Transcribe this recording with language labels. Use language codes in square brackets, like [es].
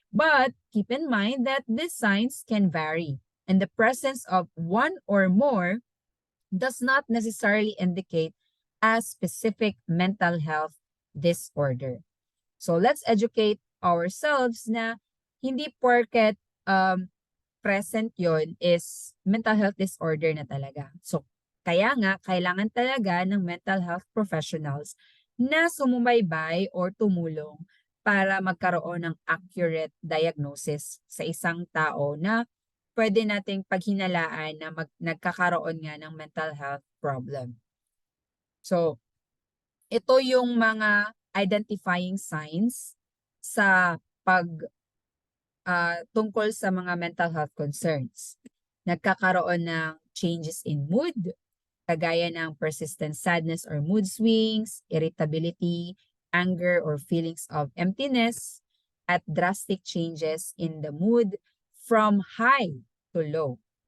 [en] But keep in mind that these signs can vary, and the presence of one or more does not necessarily indicate a specific mental health disorder. So let's educate ourselves [tl] na hindi porket [en] present yon is mental health disorder na talaga. [tl] So kaya nga, kailangan talaga ng mental health professionals na sumubaybay or tumulong para magkaroon ng accurate diagnosis sa isang tao na pwede nating paghinalaan na nagkakaroon nga ng mental health problem. So, ito yung mga identifying signs sa tungkol sa mga mental health concerns. Nagkakaroon ng [en] changes in mood, [tl] kagaya ng [en] persistent sadness or mood swings, irritability, anger or feelings of emptiness, at drastic changes in the mood from high to low.